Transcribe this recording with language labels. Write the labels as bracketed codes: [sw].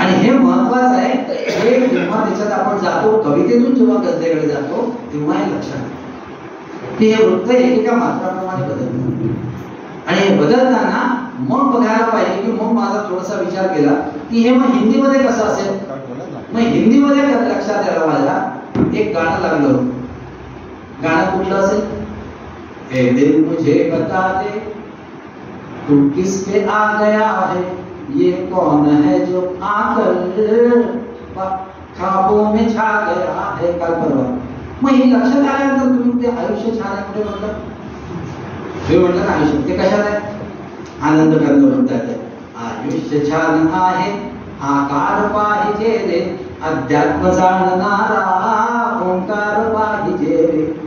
[mr] आणि हे महत्वाचं आहे. हे जेव्हा त्याच्यात आपण जातो, कवितेतून जेव्हा गझलेकडे जातो तेव्हा हे लक्षात की हे वृत्त एकेका मात्राप्रमाणे बदलतात. आणि हे बदलताना मग बघायला पाहिजे की मग माझा थोडासा विचार केला की हे मग हिंदीमध्ये कसं असेल. मग हिंदीमध्ये लक्षात यायला माझ्या एक गाणं लागलं. गाणं कुठलं असेल, [hi] ए दिल मुझे बता दे तू किसके आ गया है, ये कौन है जो आकर ख्वाबों में छा गया है. [mr] काल परवा. मग हे लक्षात आल्यानंतर तुम्ही ते आयुष्य छान आहे कुठे म्हटलं, तुम्ही म्हटलं ना आयुष्य ते कशात आहे, आनंद करतो म्हणतात. आयुष्य छान आहे, आकार पाहिजे रे, अध्यात्म जाणणारा ओंकार पाहिजे रे.